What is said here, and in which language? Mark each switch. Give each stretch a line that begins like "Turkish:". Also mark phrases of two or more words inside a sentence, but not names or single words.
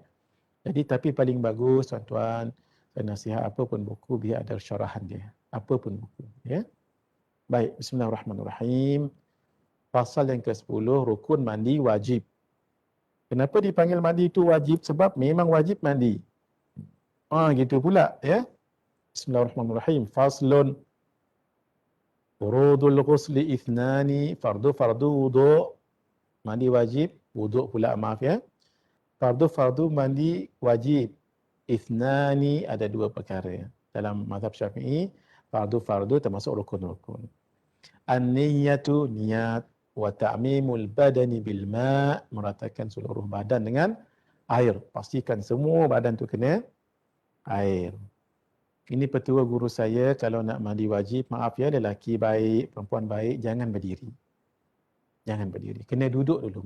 Malay: Jadi tapi paling bagus, tuan-tuan, saya nasihat apa pun buku, biar ada syarahan dia. Apa pun buku, ya. Baik, bismillahirrahmanirrahim. Pasal yang ke-10, rukun mandi wajib. Kenapa dipanggil mandi itu wajib? Sebab memang wajib mandi. Gitu pula, ya. Bismillahirrahmanirrahim. Faslun.
Arabic: فروض الغسل اثنان.
Malay: Fardu wudu'. Mandi wajib. Wudu' pula, maaf, ya. Fardu mandi wajib. Ithnani, ada 2 perkara. Dalam mazhab Syafi'i, fardu termasuk rukun-rukun. An-niyatu, niat,
Arabic: وتعميم البدن بالماء',
Malay: meratakan seluruh badan dengan air. Pastikan semua badan tu kena air. Ini petua guru saya, kalau nak mandi wajib, maaf ya, lelaki baik, perempuan baik, jangan berdiri. Jangan berdiri. Kena duduk dulu.